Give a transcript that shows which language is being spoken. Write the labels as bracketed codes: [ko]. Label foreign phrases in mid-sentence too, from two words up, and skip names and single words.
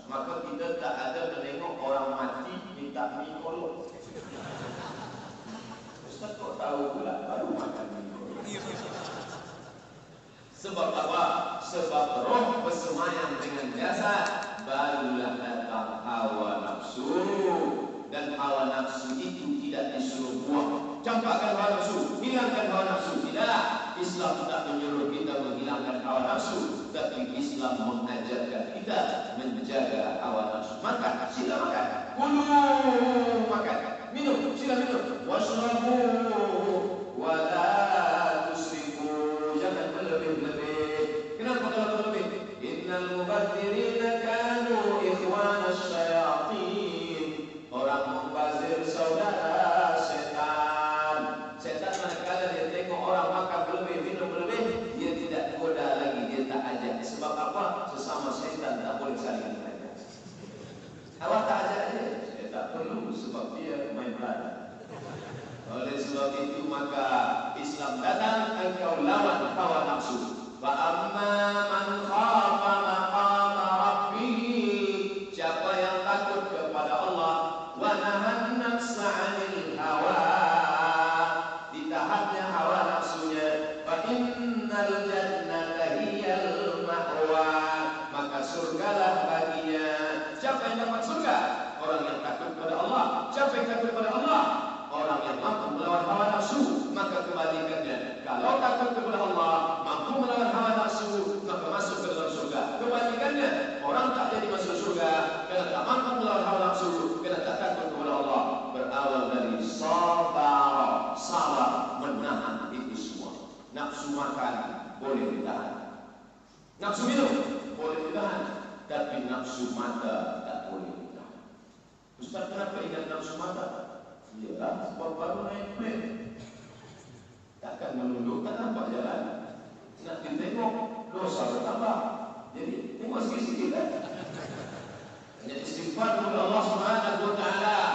[ms] Maka kita tak ada menengok orang mati minta mie kolok. Ustaz kok tahu pula, baru makan mie kolok. Sebab apa? Sebab roh bersemayam dengan jasad, barulah datang hawa nafsu. Dan hawa nafsu itu tidak disuruh buang. Campakkan hawa nafsu, hilangkan hawa nafsu. Tidak. Islam tidak menyuruh kita menghilangkan hawa nafsu, tapi Islam mengajarkan kita menjaga hawa nafsu. Makan, sila makan. Kulu, makan. Minum, sila minum. [ar] واشربوا ولا تسرفوا, [ms] jangan berlebih-lebih. Kenapa kalau berlebih? [ar] إن المبذرين كانوا إخوان الشياطين. [ms] Orang membazir saudara setan. Setan manakala dia tengok orang makan berlebih, minum berlebih, dia tidak goda lagi, dia tak ajak. Sebab apa? Sesama setan tak boleh saling ajak. Awak tak ajak dia, dia tak perlu, sebab dia main belanda. Oleh sebab itu maka Islam datang, engkau lawan hawa nafsu. [ar] فأما من خاف مقام ربه, [ms] siapa yang takut kepada Allah, [ar] ونهى النفس عن الهوى, [ms] ditahannya hawa nafsunya, [ar] فإن الجنة هي المأوى, [ms] maka surgalah baginya. Siapa yang dapat surga? Orang yang takut kepada Allah. Siapa yang takut kepada Allah? Orang yang mampu melawan hawa nafsu. Maka kebalikannya, kalau takut kepada Allah, mampu melawan hawa nafsu, maka masuk ke dalam surga. Kebalikannya, orang tak jadi masuk surga kerana tak mampu melawan hawa nafsu, kerana tak takut kepada Allah. Berawal dari sabar menahan itu semua. Nafsu makan boleh ditahan, nafsu minum boleh ditahan, tapi nafsu mata tak boleh ditahan. Ustaz, kenapa ingat nafsu mata? Iyalah, sebab baru naik plane, takkan menundukkan nampak jalan. Nak ditengok, dosa bertambah. Jadi tengok sikit-sikit kan. Jadi istighfar kepada [ar] الله سبحانه وتعالى